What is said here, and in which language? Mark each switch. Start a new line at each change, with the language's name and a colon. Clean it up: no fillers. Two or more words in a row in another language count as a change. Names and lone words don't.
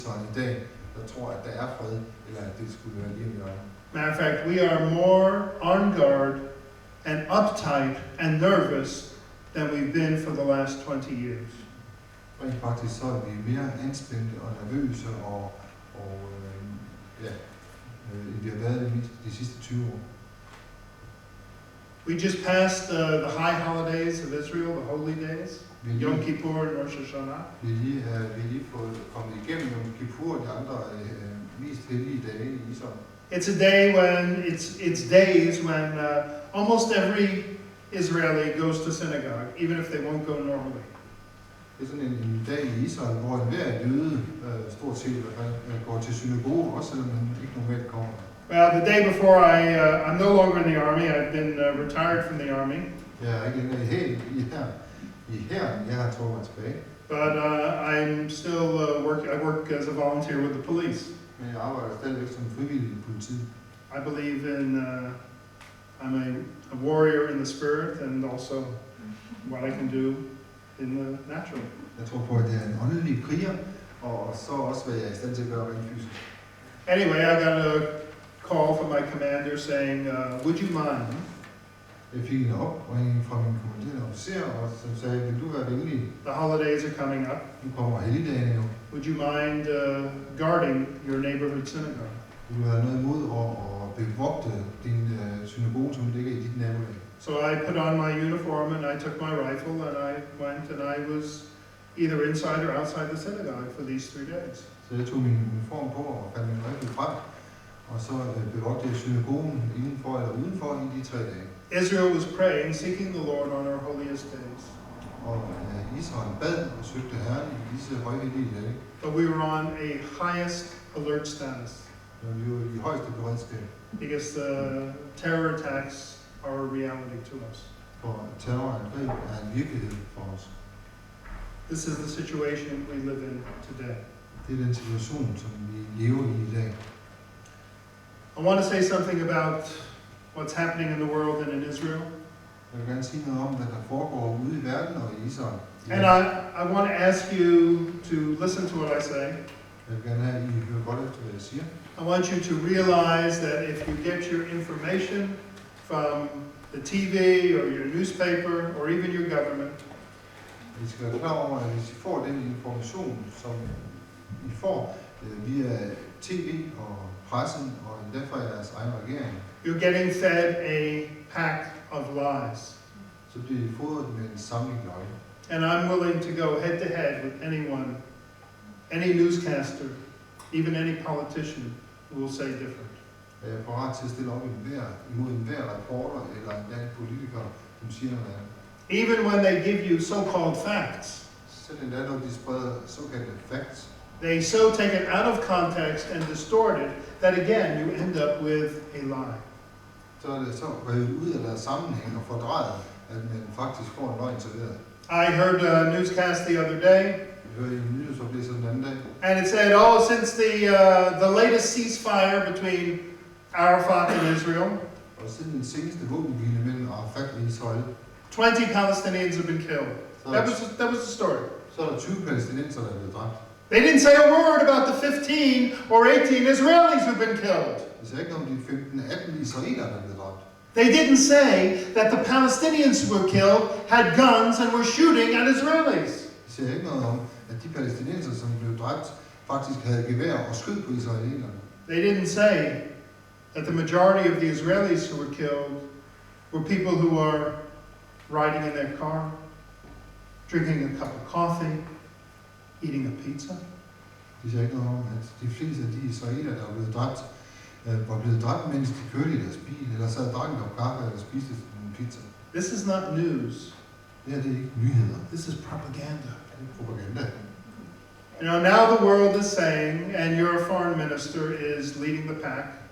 Danish: Israel i dag, der tror, at der er fred, eller at det skulle være lige om.
English: Matter of fact, we are more on guard and uptight and nervous than we've been for the last 20 years.
Danish: Rent faktisk så er vi mere anspændte og nervøse end vi har været de sidste 20 år.
English: We just passed the high holidays of Israel, the holy days, Yom Kippur and Rosh Hashanah.
Danish: Vi er lige fået kommet igennem Yom Kippur og de andre mest hellige dage i Israel.
English: It's a day when it's days when almost every Israeli goes to synagogue, even if they won't go normally.
Danish: Det er sådan en dag i Israel, hvor enhver jøde stort set i hvert fald går til synagoge, også selvom man ikke normalt kommer.
English: Well, the day before I'm no longer in the army. I've been retired from the army.
Danish: Jeg er ikke længere i hæren. Jeg har trukket mig tilbage.
English: But I'm still I work as a volunteer with the police.
Danish: Men jeg arbejder stadigvæk som frivillig i politiet.
English: I believe in I'm a warrior in the spirit and also what I can do in the natural.
Danish: Jeg tror på, at det er en åndelig kriger, og så også hvad jeg er i stand til at gøre rent fysisk.
English: Anyway, I got a call from my commander saying, would you mind?
Danish: Jeg fik en opringning fra min kommanderende officer, og som sagde, vil du være venlig?
English: The holidays are coming up.
Danish: Nu kommer helligdagene jo.
English: Would you mind guarding your neighborhood synagogue?
Danish: Vil du have noget imod at bevogte din synagoge, som ligger i dit nabolag?
English: So I put on my uniform and I took my rifle and I went and I was either inside or outside the synagogue for these 3 days.
Danish: Så jeg tog min uniform på og fandt min rifle frem, og så bevogtede jeg synagogen indenfor eller udenfor i de 3 dage.
English: Israel was praying, seeking the Lord on our holiest days.
Danish: Og Israel bad og søgte Herren i disse højhellige dage.
English: But we were on a highest alert status.
Danish: Vi var i højeste beredskab.
English: Because the terror attacks are a reality to us.
Danish: For terrorangreb er en virkelighed for os.
English: This is the situation we live in today.
Danish: Det er den situation, som vi lever i dag.
English: I want to say something about what's happening in the world and in Israel.
Danish: Jeg vil gerne sige noget om, hvad der foregår ude i verden og i Israel.
English: And I want to ask you to listen to what I say.
Danish: Jeg vil gerne have, at I hører godt efter, hvad jeg siger.
English: I want you to realize that if you get your information from the TV or your newspaper or even your government,
Danish: I skal være klar over, at hvis I får den information, som I får via TV og pressen og endda fra jeres egen regering,
English: you're getting fed a pack of lies.
Danish: så bliver I fodret med en samling løgne.
English: And I'm willing to go head to head with anyone, any newscaster, even any politician who will say different.
Danish: Jeg er parat til at stille op imod enhver reporter eller en politiker, som siger noget andet.
English: Even when they give you so-called facts,
Danish: Selv endda når de spreder såkaldte facts,
English: they so take it out of context and distort it that again you end up with a lie.
Danish: så er det så revet ud af deres sammenhæng og fordrejet, at man faktisk får en løgn serveret.
English: I heard a newscast the other day,
Danish: Jeg hørte en nyhedsoplæser den anden dag,
English: and it said, since the latest ceasefire between Arafat and Israel,
Danish: og siden den seneste våbenhvile mellem Arafat og Israel,
English: 20 Palestinians have been killed. That was the story.
Danish: så er der 20 palæstinenser, der er blevet dræbt.
English: They didn't say a word about the 15 or 18 Israelis who've been killed.
Danish: Det siger ikke om de 15-18 israelere, der er blevet dræbt.
English: They didn't say that the Palestinians who were killed had guns and were shooting at Israelis.
Danish: Det siger ikke noget om, at de palæstinenser, som blev dræbt, faktisk havde gevær og skød på israelerne.
English: They didn't say that the majority of the Israelis who were killed were people who were riding in their car, drinking a cup of coffee, eating a pizza.
Danish: Det siger ikke noget om, at de fleste af de israelere, der er blevet dræbt, var blevet dræbt, mens de kørte i deres bil, eller sad og drak en kop kaffe, eller spiste en pizza.
English: This is not news.
Danish: Det her, det er ikke nyheder.
English: This is propaganda.
Danish: Det er propaganda.
English: You know, now the world is saying, and your foreign minister is leading the pack,